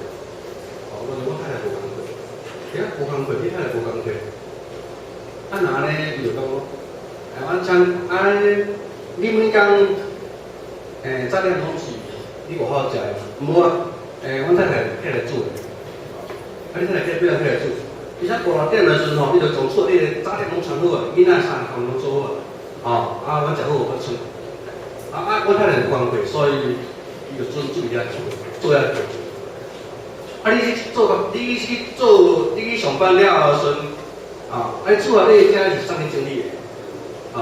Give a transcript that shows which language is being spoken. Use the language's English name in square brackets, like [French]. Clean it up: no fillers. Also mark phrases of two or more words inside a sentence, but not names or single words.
[Min Nan Chinese] 阮太太无工课，无工课，你太太无工课，那呢伊就讲，阮你每工早点拢是你外口食的，无阮太太起来煮的，你太太起来煮，而且5、6点的时阵你就从厝里早点拢穿好啊，囡仔衫通拢做好。阮食好我出，我太太有工课，所以伊就准备遐做遐做。你去上班了后时阵，厝内底遮是啥物整理的？